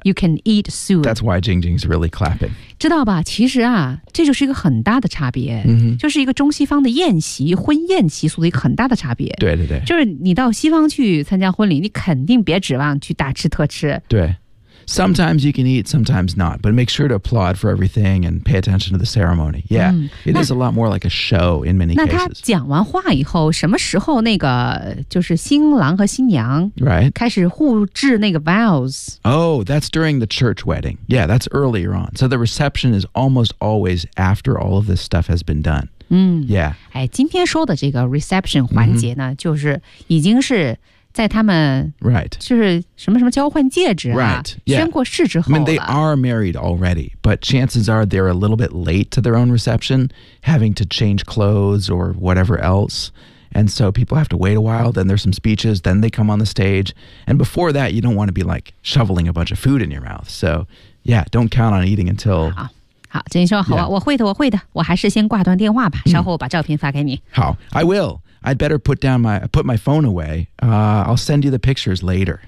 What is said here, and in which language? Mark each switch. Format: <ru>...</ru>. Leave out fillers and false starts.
<en>You can eat soon. That's why Jing Jing's really clapping.</en> <zh>知道吧其实啊这就是一个很大的差别。嗯、mm-hmm. 就是一个中西方的宴席婚宴习俗的一个很大的差别。对对对。就是你到西方去参加婚礼你肯定别指望去大吃特吃。</zh> <en>对。Sometimes you can eat, sometimes not. But make sure to applaud for everything and pay attention to the ceremony. Yeah,、</en> <zh>嗯、</zh> <en>it is a lot more like a show in many</en> <zh>那</zh> <en>cases.</en> <zh>那他讲完话以后，什么时候那个就是新郎和新娘</zh> <en>right</en> <zh>开始互致那个 vows?</zh> <en>Oh, that's during the church wedding. Yeah, that's earlier on. So the reception is almost always after all of this stuff has been done.</en> <zh>嗯</zh> <en>，Yeah.</en> <zh>哎，今天说的这个 reception 环节呢，嗯、就是已经是。在他们</zh> <en>right</en> <zh>就是什么什么交换戒指啊</zh> <en>right、yeah.</en> <zh>宣过誓之后了</zh> <en>I mean they are married already but chances are they're a little bit late to their own reception having to change clothes or whatever else and so people have to wait a while then there's some speeches then they come on the stage and before that you don't want to be like shoveling a bunch of food in your mouth so yeah don't count on eating until</en> <zh>好好真说好、yeah. 我会的我会的我还是先挂断电话吧稍后我把照片发给你、嗯、好</zh> <en>I willI'd better put my phone away.、I'll send you the pictures later.</en>